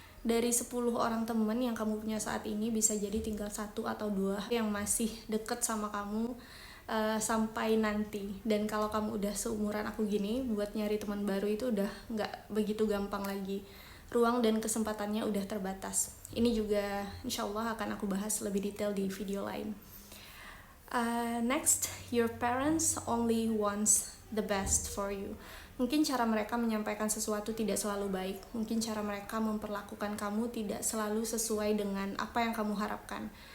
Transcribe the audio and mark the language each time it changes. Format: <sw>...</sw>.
<id>Dari 10 orang temen yang kamu punya saat ini, bisa jadi tinggal 1 atau 2 yang masih deket sama kamu sampai nanti. Dan kalau kamu udah seumuran aku gini, buat nyari teman baru itu udah gak begitu gampang lagi. Ruang dan kesempatannya udah terbatas. Ini juga insya Allah akan aku bahas lebih detail di video lain.</id> <en>Next, your parents only wants the best for you.</en> <id>Mungkin cara mereka menyampaikan sesuatu tidak selalu baik. Mungkin cara mereka memperlakukan kamu tidak selalu sesuai dengan apa yang kamu harapkan.</id>